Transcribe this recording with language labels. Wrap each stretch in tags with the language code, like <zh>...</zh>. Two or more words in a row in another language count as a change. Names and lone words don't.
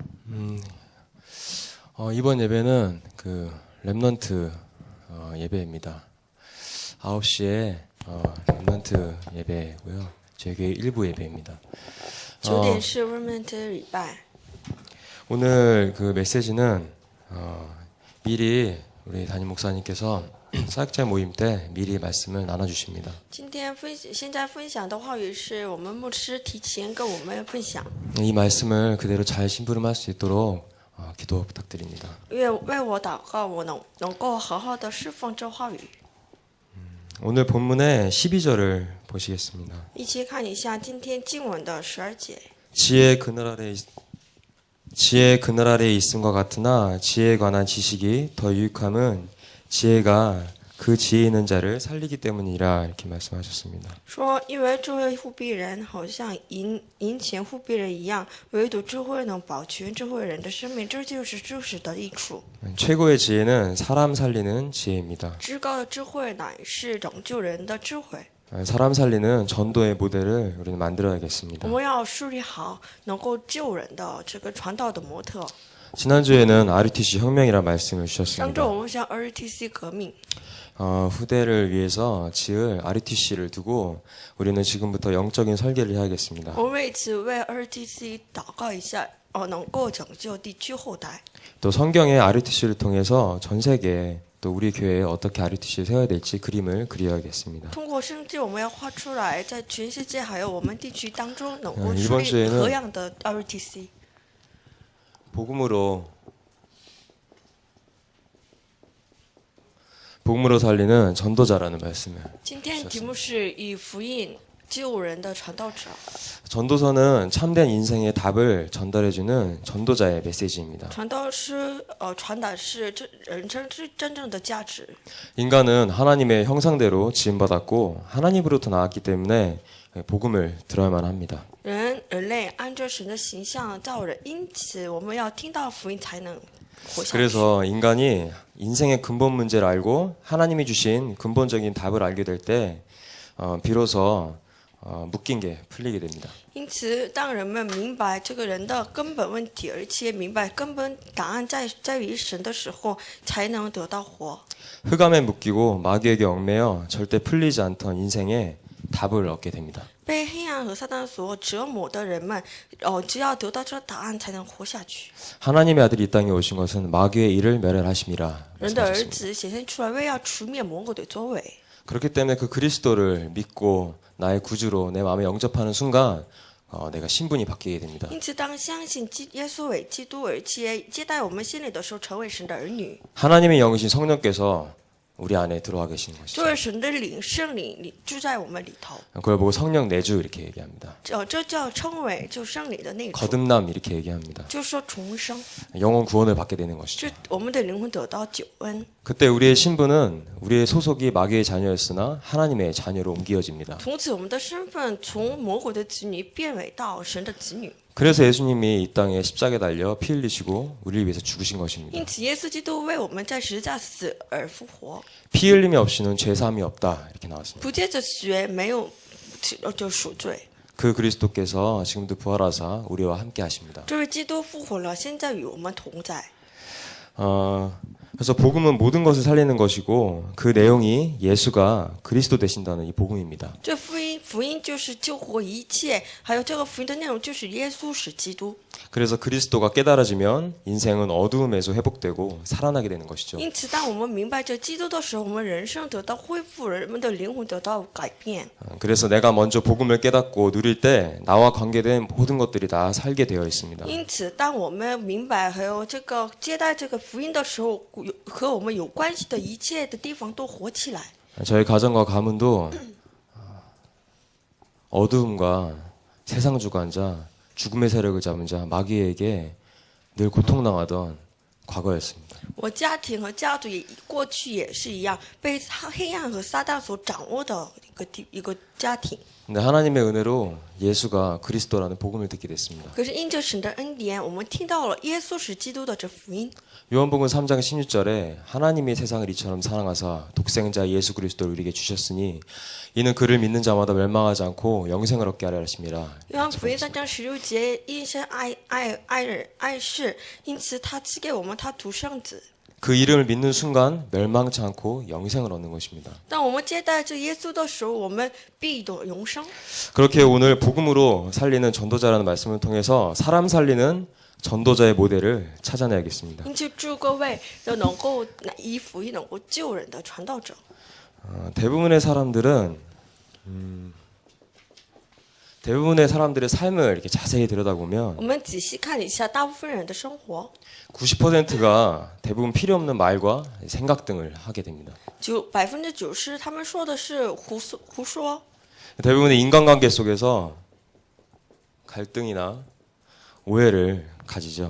<ko>이번 예배는 그 렘넌트 예배입니다. 9시에 렘넌트 예배고요. 저희 교회 일부 예배입니다.</ko> <zh>9 点是 Remnant 礼拜。</zh> <ko>오늘 그 메시지는 미리 우리 담임 목사님께서 사역자 모임 때 미리 말씀을 나눠주십니다.</ko> <zh>现在分享的话语是我们牧师提前跟我们分享。</zh> <ko>이 말씀을 그대로 잘 심부름할 수 있도록 기도 부탁드립니다.</ko> <zh>为我祷告，我能够好好的释放这话语。</zh> <ko>오늘 본문의 12절을 보시겠습니다.</ko> <zh>一起看一下今天经文的12节。</zh> <ko>지혜의 그늘 아래에 있음과 같으나 지혜에 관한 지식이 더 유익함은 지혜가 그 지혜 있는 자를 살리기 때문이라 이렇게 말씀하셨습니다.</ko> <zh>说，因为智慧护庇人，好像银钱护庇人一样，唯独智慧能保全智慧人的生命，这就是知识的益处。</zh> <ko>최고의 지혜는 사람 살리는 지혜입니다.</ko> <zh>至高的智慧乃是拯救人的智慧。</zh> <ko>사람 살리는 전도의 모델을 우리는 만들어야겠습니다.</ko> <zh>我们要树立好能够救人的这个传道的模特。</zh> <ko>지난주에는 RUTC 혁명이라 말씀을</ko> <zh>上周</zh> <ko>주셨습니다.</ko> <zh>我们向 RTC 革命，</zh> <ko>후대를 위해서 지을 RUTC를 두고 우리는 지금부터 영적인 설계를 해야겠습니다.</ko> <zh>我们为此为 RTC 祷告一下，能够拯救地区后代。</zh> <ko>또 성경의 RUTC를 통해서 전 세계에 또 우리 교회에 어떻게 RUTC를 세워야 될지 그림을 그려야겠습니다.</ko> <zh>通过圣经，我们要画出来，在全世界还有我们地区当中，能够</zh> <ko>이번</ko> <zh>树立</zh> <ko>주에는</ko> <zh>何样的 RTC。</zh> <ko>복음으로 살리는 전도자라는 말씀을.</ko> <zh>今天题目是以福音救人的传道者。</zh> <ko>전도서는 참된 인생의 답을 전달해주는 전도자의 메시지입니다.</ko> <zh>传道师传达是人生真正的价值。</zh> <ko>인간은 하나님의 형상대로 지음받았고 하나님으로부터 나왔기 때문에 복음을 들어야만 합니다.</ko> <zh>人类按照神的形象造人，因此我们要听到福音才能活下去。</zh> <ko>그래서 인간이 인생의 근본 문제를 알고 하나님이 주신 근본적인 답을 알게 될 때 비로소 묶인 게 풀리게 됩니다.</ko> <zh>因此，当人们明白这个人的根本问题，而且明白根本答案在于神的时候，才能得到活。</zh> <ko>흑암에 묶이고 마귀에게 얽매여 절대 풀리지 않던 인생에 답을 얻게 됩니다.</ko> <zh>被黑暗和撒旦所折磨的人们，只要得到这答案，才能活下去。</zh> <ko>하나님의 아들이 이 땅에 오신 것은 마귀의 일을 멸하심이라</ko> <zh>人的儿</zh> <ko>말씀하셨습니다.</ko> <zh>子显现出来，为要除灭魔鬼的作为。</zh> <ko>그렇기 때문에 그 그리스도를 믿고 나의 구주로 내 마음에 영접하는 순간 내가 신분이 바뀌게 됩니다.</ko> <zh>因此，当相信耶稣为基督，而且接待我们心里的时候，成为神的儿女。</zh> <ko>하나님의 영이신 성령께서 우리 안에 들어와 계시는 것이죠.</ko> <zh>作为神的灵，圣灵住在我们里头。</zh> <ko>그걸 보고 성령 내주 이렇게 얘기합니다.</ko> <zh>这叫称为就圣灵的内住，</zh> <ko>거듭남 이렇게 얘기합니다.</ko> <zh>就说重生，</zh> <ko>영혼 구원을 받게 되는 것이죠.</ko> <zh>这我们的灵魂得到救恩。</zh> <ko>그때 우리의 신분은 우리의 소속이 마귀의 자녀였으나 하나님의 자녀로 옮겨집니다.</ko> <zh>从此，我们的身份从魔鬼的子女变为到神的子女。</zh> <ko>그래서 예수님이 이 땅에 십자가에 달려 피 흘리시고 우리를 위해서 죽으신 것입니다.</ko> <zh>因此，耶稣基督为我们在十字架死而复活，</zh> <ko>피 흘림이 없이는 죄 사함이 없다 이렇게 나왔습니다.</ko> <zh>不借着血没有就赎罪。</zh> <ko>그 그리스도께서 지금도 부활하사 우리와 함께 하십니다.</ko> <zh>这位基督复活了，现在与我们同在。</zh> <ko>그래서 복음은 모든 것을 살리는 것이고 그 내용이 예수가 그리스도 되신다는 이 복음입니다.</ko> <zh>这福音就是救活一切，还有这个福音的内容就是耶稣是基督。</zh> <ko>그래서 그리스도가 깨달아지면 인생은 어두움에서 회복되고 살아나게 되는 것이죠.</ko> <zh>因此，当我们明白这基督的时候，我们人生得到恢复，人们的灵魂得到改变。</zh> <ko>그래서 내가 먼저 복음을 깨닫고 누릴 때 나와 관계된 모든 것들이 다 살게 되어 있습니다.</ko> <zh>因此，当我们明白还有这个接待这个福音的时候，和我们有关系的一切的地方都活起来。</zh> <ko>저희 가정과 가문도 어두움과 세상 주관자, 죽음의 세력을 잡은 자, 마귀에게 늘 고통당하던 과거였습니다.</ko> <zh>我家庭和家族也过去也是一样，被黑暗和撒旦所掌握的一个家庭。</zh> <ko>근데 하나님의 은혜로 예수가 그리스도라는 복음을 듣게 됐습니다.</ko> <zh>可是因着神的恩典，我们听到了耶稣是基督的这福音。</zh> <ko>요한복음 3장 16절에 하나님이 세상을 이처럼 사랑하사 독생자 예수 그리스도를 우리에게 주셨으니 이는 그를 믿는 자마다 멸망하지 않고 영생을 얻게 하려 하심이라.</ko> <zh>约翰福音3章16节，因神爱世，因此他赐给我们他独生子。</zh> <ko>그 이름을 믿는 순간 멸망치 않고 영생을 얻는 것입니다.</ko> <zh>当我们接待这耶稣的时候，我们必得永生。</zh> <ko>그렇게 오늘 복음으로 살리는 전도자라는 말씀을 통해서 사람 살리는 전도자의 모델을 찾아내야겠습니다.</ko> <zh>因此，祝各位都能够以福音能够救人的传道者。</zh> <ko>대부분의 사람들의 삶을 이렇게 자세히 들여다보면</ko> <zh>我们仔细看一下大部分人的生活，</zh> <ko>90%가 대부분 필요 없는 말과 생각 등을 하게 됩니다.</ko> <zh>90% 他们说的是胡说。</zh> <ko>대부분의 인간관계 속에서 갈등이나 오해를 가지죠.</ko>